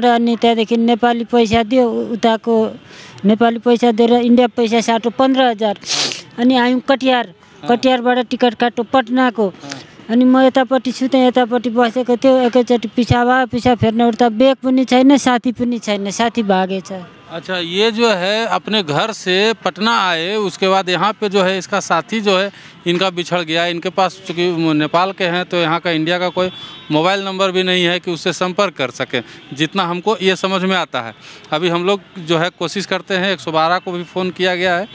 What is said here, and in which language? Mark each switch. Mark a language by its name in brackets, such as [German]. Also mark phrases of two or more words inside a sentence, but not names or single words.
[Nepali] अनि त्यहाँदेखि नेपाली पैसा दियो। उताको नेपाली पैसा दिएर इन्डिया पैसा साटो 15,000। अनि आयौँ कटिहारबाट टिकट काटो पटनाको। अनि म यतापट्टि सुतेँ, यतापट्टि बसेको थियो। एकैचोटि पिछा फेर्न उठ्दा बेग पनि छैन, साथी पनि छैन, साथी भागेछ। [Hindi] अच्छा, ये जो है अपने घर से पटना आए, उसके बाद यहाँ पे जो है इसका साथी जो है इनका बिछड़ गया। इनके पास चूँकि नेपाल के हैं तो यहाँ का इंडिया का कोई मोबाइल नंबर भी नहीं है कि उससे संपर्क कर सकें, जितना हमको ये समझ में आता है। अभी हम लोग जो है कोशिश करते हैं, 112 को भी फ़ोन किया गया है।